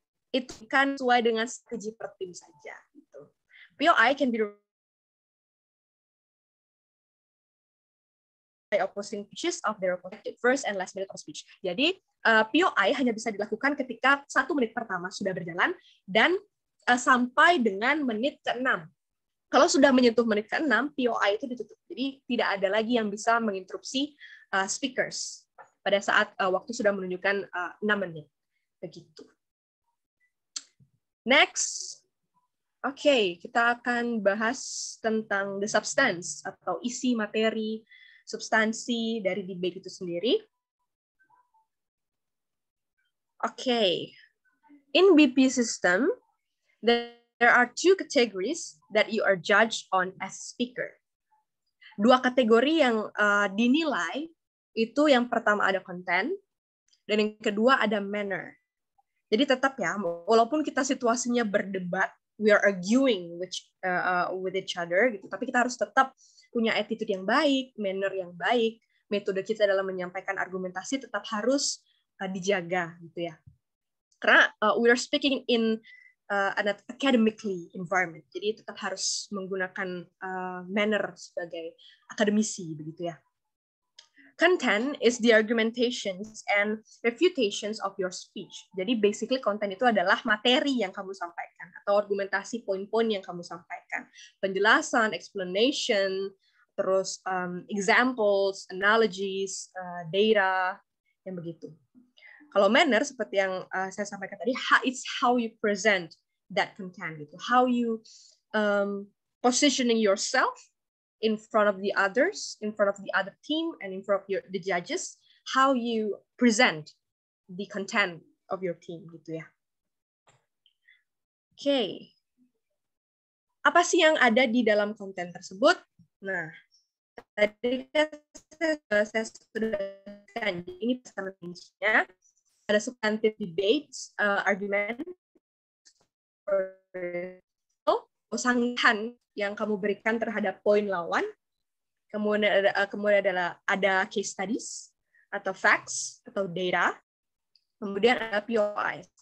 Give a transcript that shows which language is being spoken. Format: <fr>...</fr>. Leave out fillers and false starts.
<id>itu kan sesuai dengan strategi per tim saja. Gitu.</id> <en>POI can be opposing pitches of their first and last minute of speech.</en> <id>Jadi POI hanya bisa dilakukan ketika 1 menit pertama sudah berjalan dan sampai dengan menit ke-6. Kalau sudah menyentuh menit ke-6, POI itu ditutup. Jadi tidak ada lagi yang bisa menginterupsi speakers pada saat waktu sudah menunjukkan 6 menit. Begitu. Next. Oke, kita akan bahas tentang</id> <en>the substance</en> <id>atau isi materi, substansi dari debate itu sendiri. Oke.</id> <en>In BP system, there are 2 categories that you are judged on as speaker.</en> <id>2 kategori yang dinilai itu yang pertama ada content dan yang kedua ada manner. Jadi tetap ya, walaupun kita situasinya berdebat,</id> <en>we are arguing with each other</en> <id>gitu, tapi kita harus tetap punya attitude yang baik, manner yang baik, metode kita dalam menyampaikan argumentasi tetap harus dijaga gitu ya. Karena</id> <en>we are speaking in an academically environment,</en> <id>jadi tetap harus menggunakan manner sebagai akademisi begitu ya.</id> <en>Content is the argumentations and refutations of your speech.</en> <id>Jadi basically konten itu adalah materi yang kamu sampaikan atau argumentasi poin-poin yang kamu sampaikan. Penjelasan, explanation, terus examples, analogies, data, yang begitu. Kalau manner seperti yang saya sampaikan tadi,</id> <en>it's how you present that content</en> <id>gitu.</id> <en>How you positioning yourself in front of the others, in front of the other team, and in front of the judges, how you present the content of your team,</en> <id>gitu ya. Oke. Apa sih yang ada di dalam konten tersebut? Nah, tadi saya sudah kan, ini pesan-pesannya. Ada substantive debates, argument, sanggahan yang kamu berikan terhadap poin lawan, kemudian ada case studies atau facts atau data, kemudian ada POI.</id>